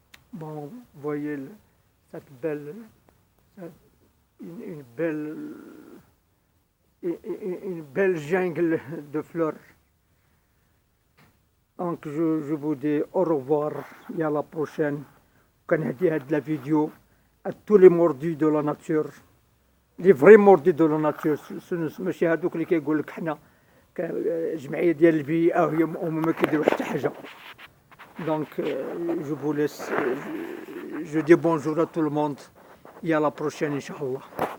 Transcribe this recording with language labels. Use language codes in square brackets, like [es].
[fr] Bon, vous voyez cette belle, une belle jungle de fleurs. Donc je vous dis au revoir et à la prochaine. [ar] كنهدي هاد [fr] la vidéo à tous les mordus de la nature, les vrais mordus de la nature. [ar] ماشي هادوك اللي كيقول لك حنا جمعية ديال البيئة وهما ما كيديروا حتى حاجة. [fr] Donc, je vous laisse, je dis bonjour à tout le monde et à la prochaine, Inch'Allah.